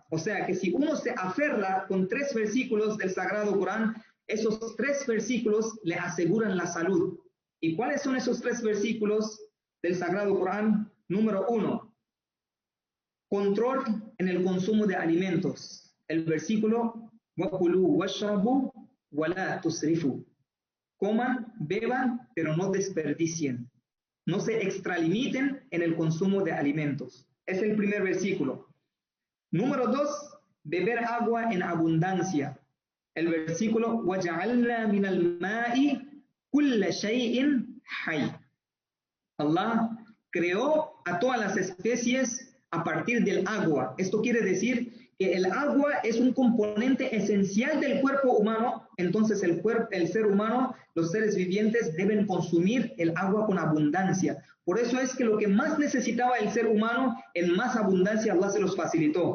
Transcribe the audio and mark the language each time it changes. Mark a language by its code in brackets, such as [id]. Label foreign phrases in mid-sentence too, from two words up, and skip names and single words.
[es] O sea que si uno se aferra con 3 versículos del Sagrado Corán, esos 3 versículos le aseguran la salud. ¿Y cuáles son esos 3 versículos del Sagrado Corán? Número 1, control en el consumo de alimentos. El versículo [ar] وَكُلُوا وَاشْرَبُوا وَلَا تُسْرِفُوا. [es] Coman, beban, pero no desperdicien. No se extralimiten en el consumo de alimentos. Es el primer versículo. Número 2, beber agua en abundancia. El versículo [ar] وَجَعَلْنَا مِنَ الْمَاءِ كُلَّ شَيْءٍ حَيٍّ. [es] Allah creó a todas las especies a partir del agua. Esto quiere decir que el agua es un componente esencial del cuerpo humano. Entonces el ser humano, los seres vivientes, deben consumir el agua con abundancia. Por eso es que lo que más necesitaba el ser humano, en más abundancia Allah se los facilitó.